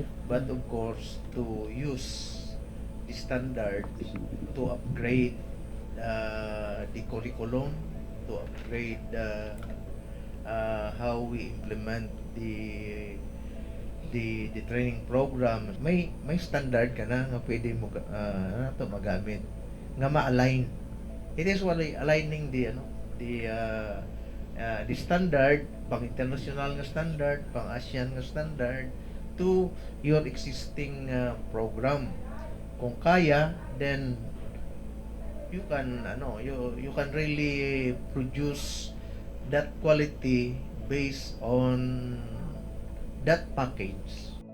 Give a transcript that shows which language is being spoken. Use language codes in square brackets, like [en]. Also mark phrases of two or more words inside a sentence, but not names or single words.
[en] but of course to use the standard to upgrade the curriculum, to upgrade how we implement the training program. [hil] May standard ka na nga pwede mo to magamit nga ma-align. [en] It is why aligning the standard, [hil] pang international nga standard, pang ASEAN nga standard [en] to your existing program. [hil] Kung kaya, [en] then you can really produce that quality based on that package.